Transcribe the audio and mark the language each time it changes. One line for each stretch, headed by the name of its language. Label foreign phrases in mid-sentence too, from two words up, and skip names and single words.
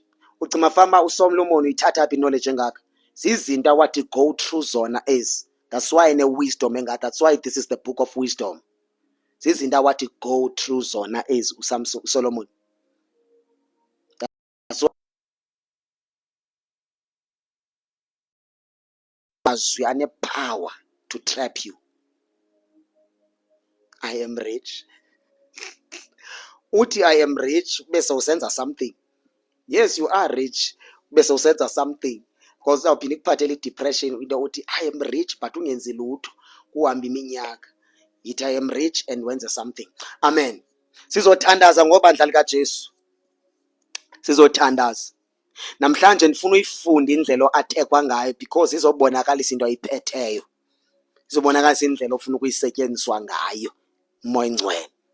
Zulu: Ucima famba uSolomon uyithatha phi knowledge engaka? Zizinto wathi
English: go through
Zulu: zona ezi.
English: That's why in a wisdom engaka. That's why this is the book of wisdom.
Zulu: Zizinto wathi
English: go through
Zulu: zona ezi uSolomon.
English: That's why
Zulu: mazwi ane
English: power to trap you. I am rich. Uthi I am rich
Zulu: bese usenza
English: something. Yes, you are rich
Zulu: bese usenza
English: something.
Zulu: Because awuphinde ikuphathele i-depression into uthi
English: I am rich but
Zulu: ungenzi lutho kuhamba iminyaka.
English: Yithi I am rich and wenze something. Amen.
Zulu: Sizothandaza ngobandla likaJesu. Sizothandaza.
Xhosa: Namhlanje ndifuna uyifunde indlela athekwa ngayo because izobonakalisa into ayiphetheyo. Izobonakalisa indlela ofuna ukuyisetyenziswa ngayo umoya ngcwele.